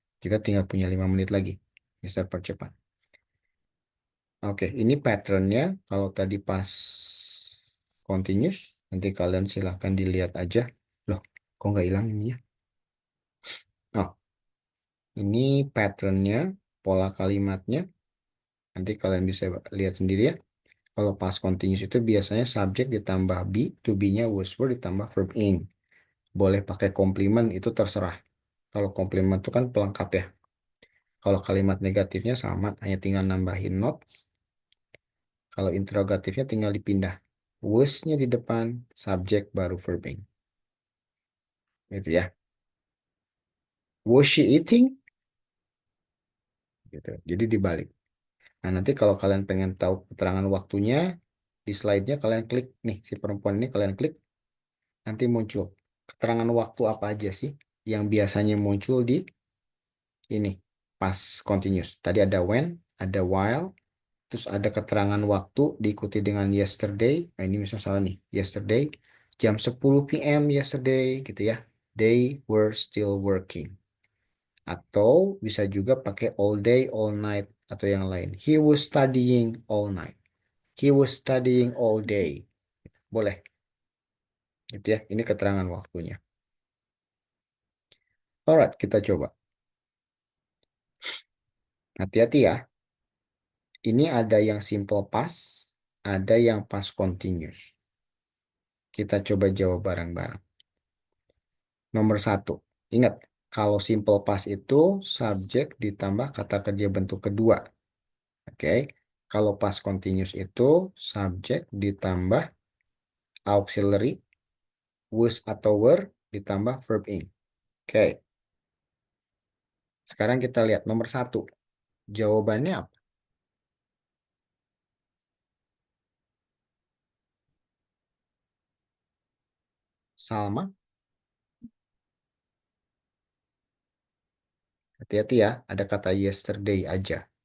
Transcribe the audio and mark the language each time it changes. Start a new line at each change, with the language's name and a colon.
Indonesian: Kita tinggal punya 5 menit lagi. Mister percepat. Oke, ini patternnya. Kalau tadi pas continuous, nanti kalian silahkan dilihat aja. Loh, kok nggak hilang ini ya? Oh, ini patternnya, pola kalimatnya. Nanti kalian bisa lihat sendiri ya. Kalau pas continuous itu biasanya subjek ditambah be, to be-nya was were ditambah verb ing. Boleh pakai komplement, itu terserah. Kalau komplement itu kan pelengkap ya. Kalau kalimat negatifnya sama, hanya tinggal nambahin not. Kalau interrogatifnya tinggal dipindah. Was-nya di depan, subjek baru verbing. Gitu ya.
English: Was she eating?
Indonesian: Gitu. Jadi dibalik. Nah, nanti kalau kalian pengen tahu keterangan waktunya, di slide-nya kalian klik nih, si perempuan ini kalian klik, nanti muncul keterangan waktu apa aja sih yang biasanya muncul di ini, past continuous. Tadi ada when, ada while, terus ada keterangan waktu diikuti dengan yesterday. Nah, ini misalnya salah nih. Yesterday, jam 10 PM yesterday gitu ya.
English: They were still working.
Indonesian: Atau bisa juga pakai all day, all night, atau yang lain.
English: He was studying all night. He was studying all day.
Indonesian: Boleh. Gitu ya. Ini keterangan waktunya. Alright, kita coba. Hati-hati ya. Ini ada yang simple past, ada yang past continuous. Kita coba jawab bareng-bareng. Nomor 1. Ingat, kalau simple past itu subjek ditambah kata kerja bentuk kedua. Oke. Kalau past continuous itu subjek ditambah auxiliary, was atau were ditambah verb ing. Oke. Sekarang kita lihat nomor 1. Jawabannya apa? Salma, hati-hati ya, ada kata yesterday aja.